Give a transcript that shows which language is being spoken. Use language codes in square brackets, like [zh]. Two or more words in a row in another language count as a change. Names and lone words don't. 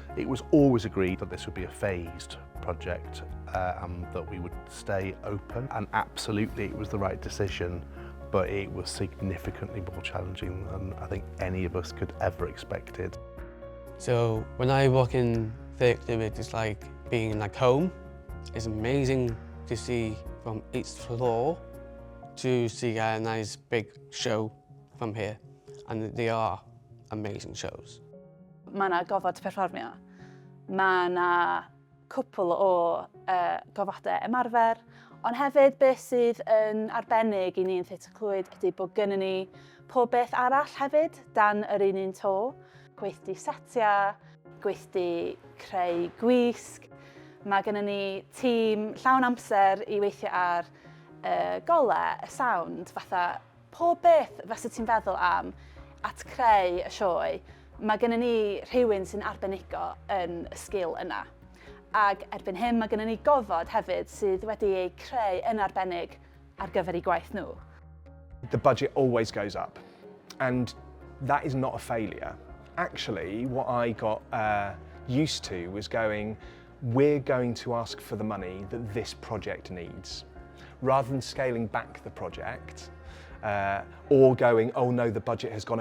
[en] It was always agreed that this would be a phased project and that we would stay open, and absolutely it was the right decision, but it was significantly more challenging than I think any of us could ever expected. So when I walk in Theatr Clwyd, it's like being like home. It's amazing to see from each floor to see a nice big show from here, and they are amazing shows. [cy] Mae yna gofod perfformio. Mae yna cwpl o gofodau ymarfer, ond hefyd beth sydd yn arbennig i ni yn Theatr Clwyd ydy bod gynnon ni pob beth arall hefyd dan yr un to. Gweithdi setiau, gweithdi creu gwisg. Mae gennym ni tîm llawn amser i weithio ar golau, y sound, fatha pob beth fysa ti'n feddwl am at creu y sioe. Mae gennym ni rhywun sy'n arbenigo yn y sgil yna. Ac erbyn hyn mae gennym ni gofod hefyd sydd wedi ei creu yn arbennig ar gyfer ei gwaith nhw. [en] The budget always goes up, and that is not a failure. Actually, what I got used to was going, we're going to ask for the money that this project needs. Rather than scaling back the project or going, oh no, the budget has gone up.